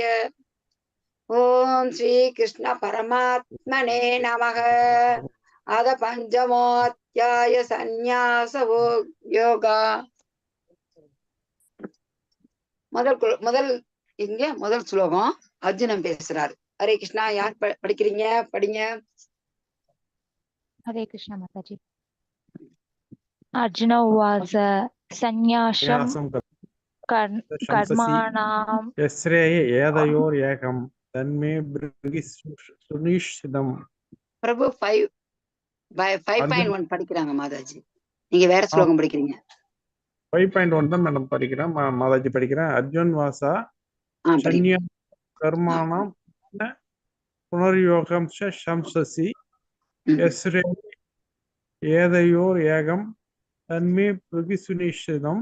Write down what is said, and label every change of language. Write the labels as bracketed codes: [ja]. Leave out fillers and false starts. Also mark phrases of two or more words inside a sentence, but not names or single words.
[sa] ॐ श्री कृष्ण परमात्मने नमः. अथ पञ्चमोध्याय संन्यास योगा. [ta] முதல் ஸ்லோகம் அர்ஜுனன் பேசுறாரு. ஹரே கிருஷ்ணா. யார் படிக்கிறீங்க? படிங்க. [hi] हरे कृष्ण माताजी। [sa] अर्जुन उवाच सन्न्यासं कर्माणां यस्रेय एतयोरेकं तन्मे ब्रूहि सुनिश्चितम्. [ta] பிரபு 5.1 படிக்கிறாங்க மாதாஜி. நீங்க வேற ஸ்லோகம் படிக்கிறீங்க. 5.1 தான் மேடம் படிக்கிறேன். மாதாஜி படிக்கிறேன். [sa] अर्जुन् वाचा सन्नियास कर्माणाम् पुनर्योगम् संससि यस्रे एतयोर् एकम् तन्मे ब्रूहि सुनिश्चितम्.